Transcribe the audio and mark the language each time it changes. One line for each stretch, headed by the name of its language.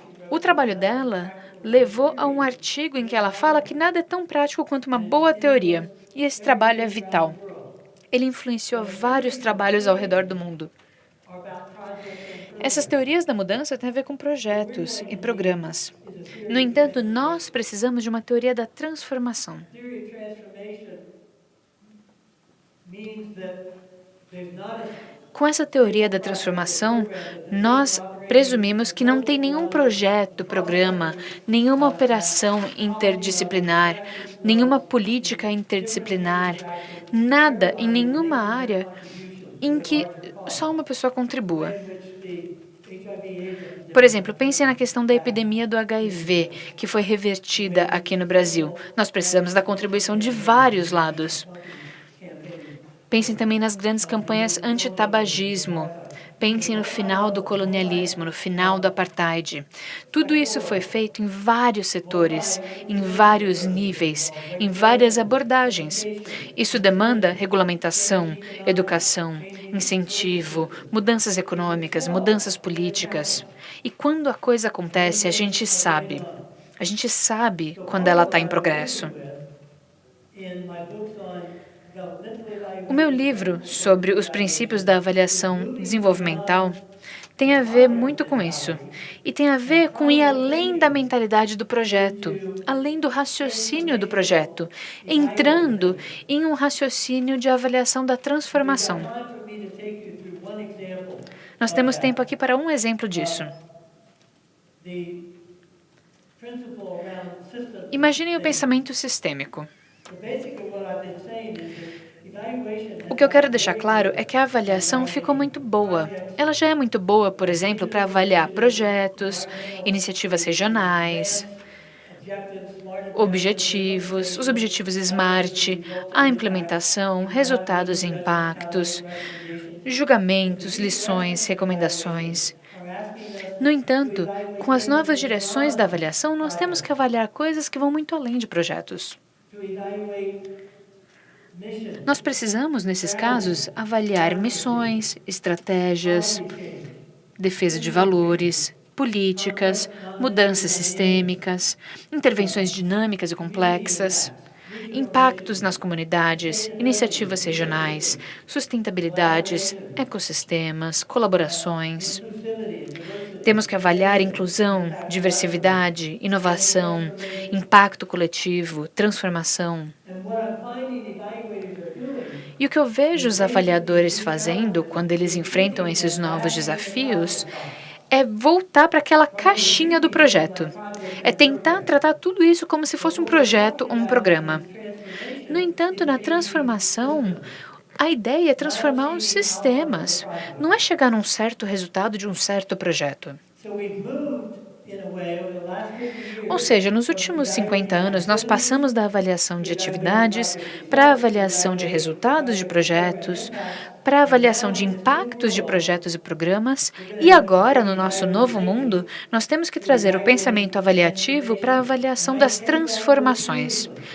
Portuguese: O trabalho dela levou a um artigo em que ela fala que nada é tão prático quanto uma boa teoria, e esse trabalho é vital. Ele influenciou vários trabalhos ao redor do mundo. Essas teorias da mudança têm a ver com projetos e programas. No entanto, nós precisamos de uma teoria da transformação.
English: Theory of transformation means that there's not a
Portuguese: Com essa teoria da transformação, nós presumimos que não tem nenhum projeto, programa, nenhuma operação interdisciplinar, nenhuma política interdisciplinar, nada em nenhuma área em que só uma pessoa contribua. Por exemplo, pense na questão da epidemia do HIV, que foi revertida aqui no Brasil. Nós precisamos da contribuição de vários lados. Pensem também nas grandes campanhas anti-tabagismo. Pensem no final do colonialismo, no final do apartheid. Tudo isso foi feito em vários setores, em vários níveis, em várias abordagens. Isso demanda regulamentação, educação, incentivo, mudanças econômicas, mudanças políticas. E quando a coisa acontece, a gente sabe. A gente sabe quando ela está em progresso.
English: in my books on developmental evaluation.
Portuguese: O meu livro sobre os princípios da avaliação desenvolvimental tem a ver muito com isso. E tem a ver com ir além da mentalidade do projeto, além do raciocínio do projeto, entrando em um raciocínio de avaliação da transformação.
English: Time for me to take you through one example.
Portuguese: Nós temos tempo aqui para um exemplo disso.
English: The principle around system.
Portuguese: Imaginem o pensamento sistêmico.
English: So basically what I've been saying is that evaluation
Portuguese: O que eu quero deixar claro é que a avaliação ficou muito boa. Ela já é muito boa, por exemplo, para avaliar projetos, iniciativas regionais,
English: objectives, smart
Portuguese: objetivos, os objetivos SMART, a implementação, resultados e impactos, julgamentos, lições, recomendações. No entanto, com as novas direções da avaliação, nós temos que avaliar coisas que vão muito além de projetos.
English: to evaluate mission,
Portuguese: Nós precisamos, nesses casos, avaliar missões, estratégias, defesa de valores, políticas, mudanças sistêmicas, intervenções dinâmicas e complexas, impactos nas comunidades, iniciativas regionais, sustentabilidades, ecossistemas, colaborações. Temos que avaliar inclusão, diversidade, inovação, impacto coletivo, transformação.
English: and what I'm finding evaluators are doing
Portuguese: E o que eu vejo os avaliadores fazendo quando eles enfrentam esses novos desafios é voltar para aquela caixinha do projeto. É tentar tratar tudo isso como se fosse um projeto ou um programa. No entanto, na transformação, a ideia é transformar os sistemas. Não é chegar num certo resultado de um certo projeto.
English: So we've moved in a way over the last 50 years.
Portuguese: Ou seja, nos últimos 50 anos, nós passamos da avaliação de atividades para a avaliação de resultados de projetos, para a avaliação de impactos de projetos e programas, e agora, no nosso novo mundo, nós temos que trazer o pensamento avaliativo para a avaliação das transformações.